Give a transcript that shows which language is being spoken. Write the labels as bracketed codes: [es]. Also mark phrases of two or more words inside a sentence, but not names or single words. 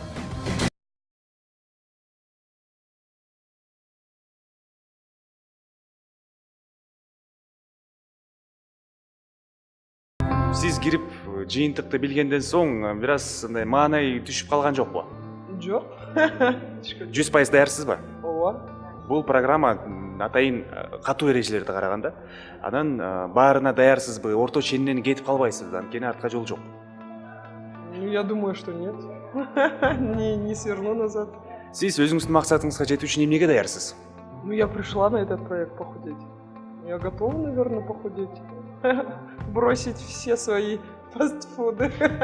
[ky] Сиз кирип жыйынтыкты билгенден соң бир аз мындай маанай түшүп калган жокпу? Жок. 100% даярсызбы? Ооба. Бул программа атайын катуу эрежелерди караганда, анан баарына даярсызбы? Орто ченинен кетип калбайсызбы? Анткени артка жол жок. [ru] Ну, я думаю, что нет. Не сверну назад. [ky] Сиз өзүңүздүн максатыңызга жетүү үчүн эмнеге даярсыз? [ru] Ну, я пришла на этот проект похудеть. Я готова, наверное, похудеть. Бросить все свои фастфуды.